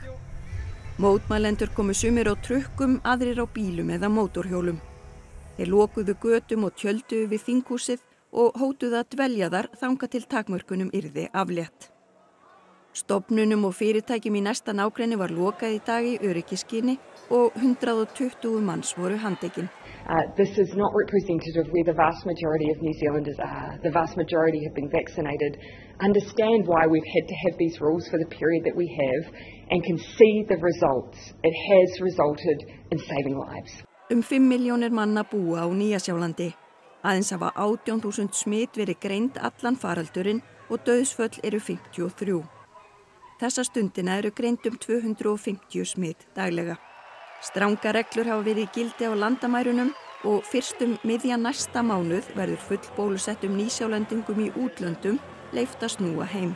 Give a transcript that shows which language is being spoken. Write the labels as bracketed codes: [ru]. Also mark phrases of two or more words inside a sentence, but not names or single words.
[is] Mótmælendur komu sumir á trukkum, aðrir á bílum eða mótorhjólum. Þeir lokuðu götum og tjölduðu við þinghúsið og hótuðu að dvelja þar þangað til takmörkunum yrði aflétt. Stofnunum og fyrirtækjum í næsta nágrenni var lokað í dag í öryggiskyni og 120 manns voru handtekin. [en] This is not representative where the vast majority of New Zealanders are. The vast majority have been vaccinated, understand why we've had to have these rules for the period that we have, and can see the results. It has resulted in saving lives. [is] 5 milljónir manna búa á Nýja-Sjálandi. Aðeins hafa 18.000 smit verið greind allan faraldurinn og dauðsföll eru 53. Þessa stundina eru greind 250 smit daglega. Stranga reglur hafa verið í gildi á landamærunum og fyrst miðjan næsta mánuð verður full bólusettum nýsjálendingum í útlöndum leyft að snúa heim.